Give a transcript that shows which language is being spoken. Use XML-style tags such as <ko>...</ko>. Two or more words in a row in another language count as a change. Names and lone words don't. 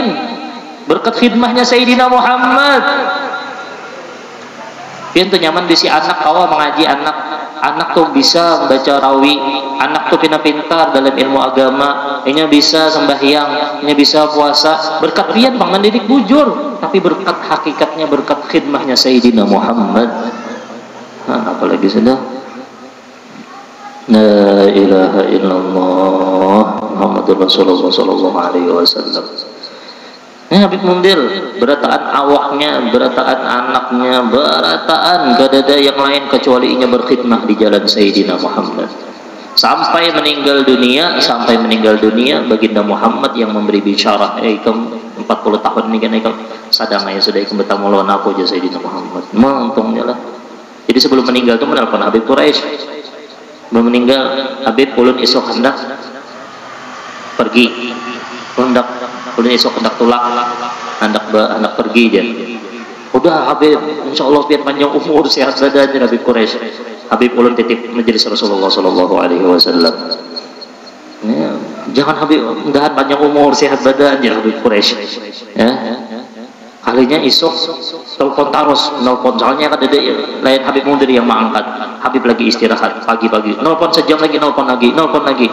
<bjn>Berkat khidmahnya Sayyidina Muhammad. Pian tuh nyaman bisi anak kawa mengaji anak tuh bisa baca rawi, anak tuh pintar dalam ilmu agama, ini bisa sembahyang, ini bisa puasa, berkat pian bang mendidik bujur, tapi berkat hakikatnya berkat khidmahnya Sayyidina Muhammad. Apalagi sudah</bjn> <ar>لا إله إلا الله محمد رسول الله صلى الله عليه وسلم.</ar> <bjn>Habib Mundir berataan awaknya, berataan anaknya, berataan gak ada yang lain kecuali inya berkhidmah di jalan Sayyidina Muhammad sampai meninggal dunia. Baginda Muhammad yang memberi bisyarah ikam 40 tahun ini kan ikam sadangnya sudah ikam bertamu lawan aku aja Sayyidina Muhammad. Untungnya lah. Jadi sebelum meninggal itu menelpon Habib Quraisy. Sebelum meninggal Habib ulun esok hendak pergi, ulun esok hendak tulak, hendak pergi aja. Udah Habib,</bjn> <ar>إن شاء الله</ar> <bjn>biar panjang umur sehat badan Habib Quraisy. Habib ulun titip majelis Rasulullah</bjn> <ar>صلى الله عليه وسلم.</ar> <bjn>Jangan Habib mudahan panjang umur sehat badan Habib Quraisy. Kalinya isok telepon terus, nelpon soalnya kan ada lain Habib Mundir yang mengangkat. Habib lagi istirahat pagi-pagi, nelpon sejam lagi, nelpon lagi.</bjn>